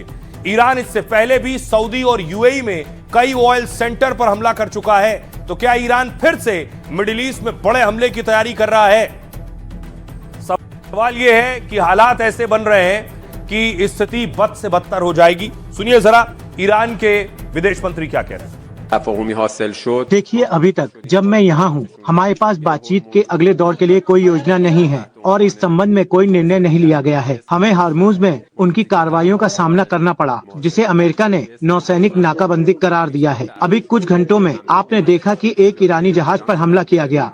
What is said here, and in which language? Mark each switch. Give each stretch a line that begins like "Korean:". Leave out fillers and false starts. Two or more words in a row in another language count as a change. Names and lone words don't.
Hindi: ईरान इससे पहले भी सऊदी और यूएई में कई ऑयल सेंटर पर हमला कर चुका है, तो क्या ईरान फिर से मिडिल ईस्ट में बड़े हमले की तैयारी कर रहा है? सवाल यह है कि हालात ऐसे बन रहे हैं कि स्थिति बद से बदतर हो जाएगी। सुनिए जरा ईरान के विदेश मंत्री क्या कह रहे हैं।
Persian: تفاهمی حاصل شد.
Hindi: देखिए, अभी तक जब मैं यहाँ हूँ, हमारे पास बातचीत के अगले दौर के लिए कोई योजना नहीं है और इस संबंध में कोई निर्णय नहीं लिया गया है। हमें हार्मूज में उनकी कार्रवाइयों का सामना करना पड़ा, जिसे अमेरिका ने नौसैनिक नाकाबंदी करार दिया है। अभी कुछ घंटों में आपने देखा कि एक ईरानी जहाज पर हमला किया गया।